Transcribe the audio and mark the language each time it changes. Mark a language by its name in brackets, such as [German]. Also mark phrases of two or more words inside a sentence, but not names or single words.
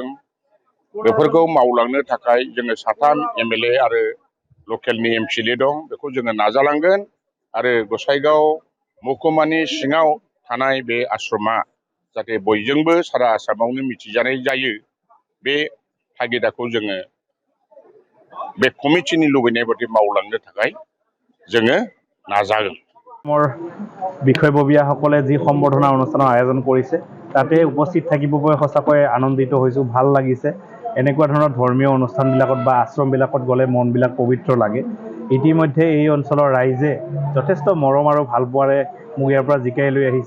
[Bodo] बेफोरखौ मावलांनो थाखाय जोङो साथाम एमएलए आरो लकेलनि एमसिएलए दं, बेखौ जोङो नाजालांगोन आरो गसाइगाव महकुमानि सिङाव थानाय बे आश्रमा जाहाथे बयजोंबो सारा आसामावनो मिथिजानाय जायो, बे थागिदाखौ जोङो बे कमिटिनि लुबैनाय बायदि मावलांनो थाखाय जोङो नाजागोन। [Assamese] বিষয়ববীয়াসকলে যি সম্বৰ্ধনা অনুষ্ঠানৰ আয়োজন কৰিছে তাতে উপস্থিত থাকিব পাই সঁচাকৈ আনন্দিত হৈছোঁ, ভাল লাগিছে। এনেকুৱা ধৰণৰ ধৰ্মীয় অনুষ্ঠানবিলাকত বা আশ্ৰমবিলাকত গ'লে মনবিলাক পবিত্ৰ লাগে। ইতিমধ্যে এই অঞ্চলৰ ৰাইজে যথেষ্ট মৰম আৰু ভালপোৱাৰে মোক ইয়াৰ পৰা জিকাই লৈ আহিছে।